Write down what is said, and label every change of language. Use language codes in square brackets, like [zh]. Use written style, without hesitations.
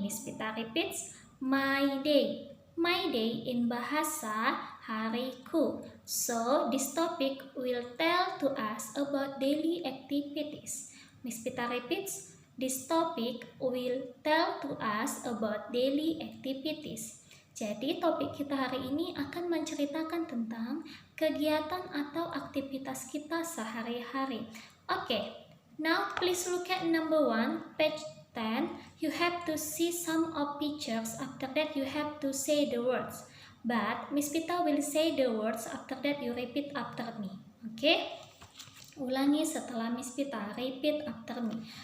[en] Miss Pita repeats, my day. My day in bahasa [id] hariku. [en] So this topic will tell to us about daily activities. Miss Pita repeats, this topic will tell to us about daily activities. [id] Jadi topik kita hari ini akan menceritakan tentang kegiatan atau aktivitas kita sehari-hari. [en] Okay, now please look at number 1, page 10. You have to see some of pictures. After that you have to say the words. But Miss Pita will say the words. After that you repeat after me. Okay? [id] Ulangi setelah Miss Pita. [en] Repeat after me.